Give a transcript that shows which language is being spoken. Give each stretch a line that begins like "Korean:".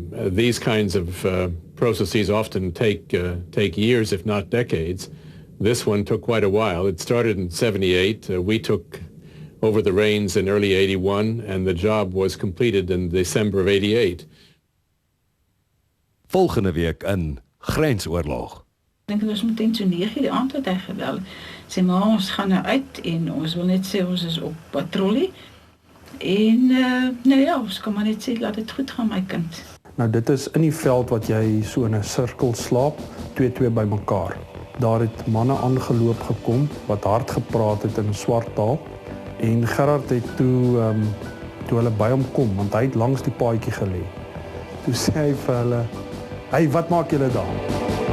English: These kinds of processes often take years, if not decades. This one took quite a while. It started in 78. We took over the reins in early 81, and the job was completed in December of 88.
Afrikaans: Volgende week in Grensoorlog. Ek dink ons moet in 9 die aand het hy gebel. Sê maar ons gaan nou uit en ons wil net sê ons is op patrollie. En nou ja, ons kan maar net sê laat dit goed gaan my kind. Nou dit is in die veld wat jy so in 'n sirkel slaap, 2 by mekaar. Daar het manne aangeloop gekom wat hard gepraat het in swart taal en Gerard het toe hulle by hom kom want hy het langs die paadjie gelê. Toe sê hy vir hulle: "Hey, wat maak julle daar?"